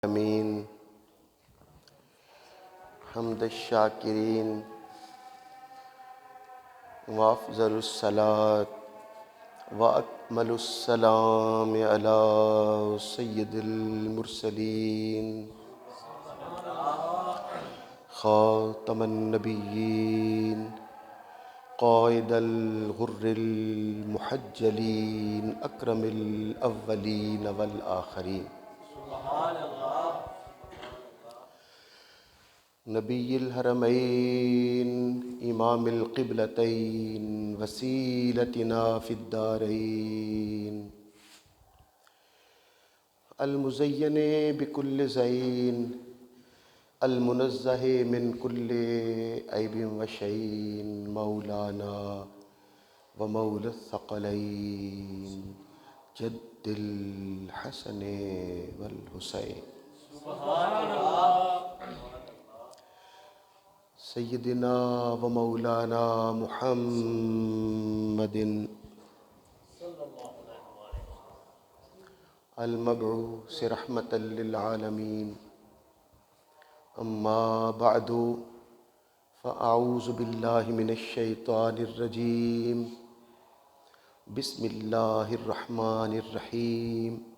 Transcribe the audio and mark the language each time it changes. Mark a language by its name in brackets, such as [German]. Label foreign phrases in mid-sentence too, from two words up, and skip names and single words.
[Arabic] امین حمد الشاکرین وافضل الصلاة واکمل السلام علی سید المرسلین خاتم النبیین قائد الغر المحجلین اکرم الاولین والآخرین نبی الحرمین امام القبلتین وسیلتنا فی الدارین المزین بکل زین المنزہ من کل عیب و شین مولانا و مولا الثقلین جد الحسن والحسین سیدنا و مولانا محمد المبعوث رحمة للعالمین اما بعد فاعوذ باللہ من الشیطان الرجیم بسم اللہ الرحمن الرحیم